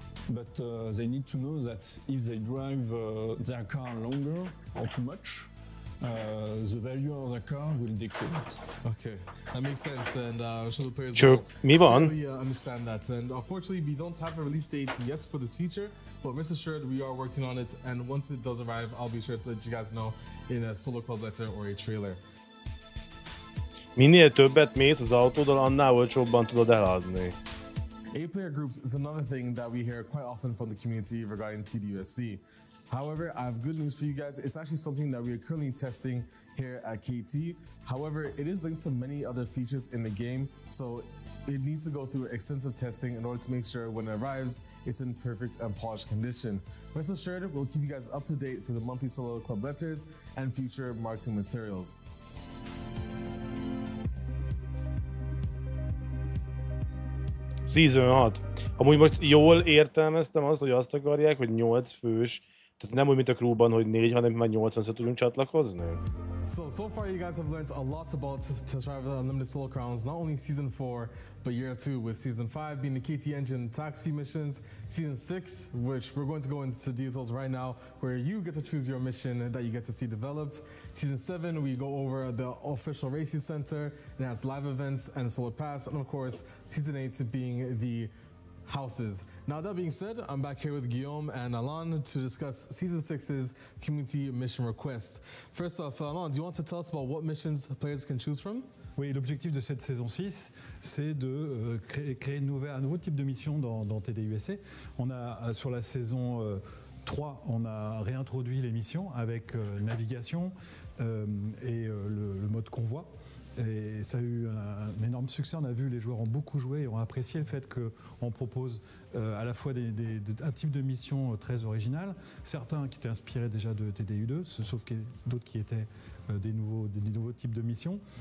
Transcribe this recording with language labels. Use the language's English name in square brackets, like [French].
[English] But they need to know that if they drive their car longer or too much, the value of the car will decrease. Okay, that makes sense, and I'm sure the players will fully understand that. And unfortunately, we don't have a release date yet for this feature, but rest assured we are working on it, and once it does arrive, I'll be sure to let you guys know in a solo club letter or a trailer. [Hungarian] Minél többet mész az autóddal, annál olcsóbban tudod eladni. [English] 8-player groups is another thing that we hear quite often from the community regarding TDUSC. However, I have good news for you guys. It's actually something that we are currently testing here at KT. However, it is linked to many other features in the game, so it needs to go through extensive testing in order to make sure when it arrives, it's in perfect and polished condition. Rest assured, we'll keep you guys up to date through the monthly solo club letters and future marketing materials. Season 6. [Hungarian] Amúgy most jól értelmeztem azt, hogy azt akarják, hogy 8 fős, tehát nem úgy, mint a crewban, hogy 4, hanem már 8-an tudunk csatlakozni? [English] So far you guys have learned a lot about Test Drive Unlimited Solo Crowns, not only Season 4, but Year 2, with Season 5 being the KT Engine taxi missions, Season 6, which we're going to go into details right now, where you get to choose your mission that you get to see developed. Season 7, we go over the official racing center, it has live events and Solar Pass, and of course, Season 8 being the houses. Now that being said, I'm back here with Guillaume and Alain to discuss Season 6's community mission request. First off, Alain, do you want to tell us about what missions players can choose from? [French] Oui, l'objectif de cette saison 6, c'est de créer un nouveau type de mission dans TDUSC. On a, sur la saison 3, on a réintroduit les missions avec navigation et le mode convoi. Et ça a eu un énorme succès, on a vu les joueurs ont beaucoup joué et ont apprécié le fait qu'on propose à la fois un type de mission très original, certains qui étaient inspirés déjà de TDU2, sauf que d'autres qui étaient des nouveaux types de missions.